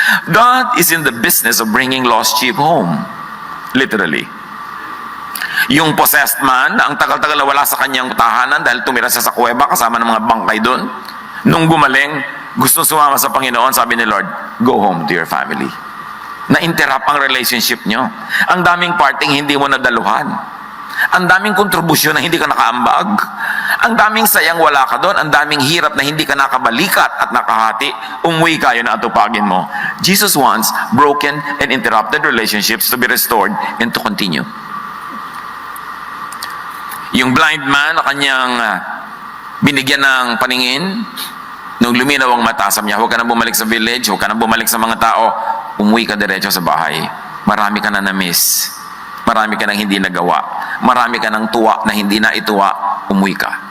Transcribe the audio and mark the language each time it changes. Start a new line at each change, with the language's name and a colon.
English: God is in the business of bringing lost sheep home. Literally.
Filipino: Yung possessed man, na ang tagal-tagal na wala sa kanyang tahanan dahil tumira siya sa kuweba kasama ng mga bangkay doon. Nung gumaling, gusto sumama sa Panginoon, sabi ni Lord,
English: go home to your family.
Filipino: Na-interrupt ang relationship nyo. Ang daming parting hindi mo nadaluhan. Ang daming kontribusyon na hindi ka nakaambag. Ang daming sayang wala ka doon. Ang daming hirap na hindi ka nakabalikat at nakahati. Umuwi kayo na atupagin mo.
English: Jesus wants broken and interrupted relationships to be restored and to continue.
Filipino: Yung blind man na kanyang binigyan ng paningin, nung luminaw ang mata, sabi niya, huwag ka na bumalik sa village, huwag ka na bumalik sa mga tao, umuwi ka diretso sa bahay. Marami ka na na-miss. Marami ka nang hindi nagawa. Marami ka nang tuwa na hindi na ituwa, umuwi ka.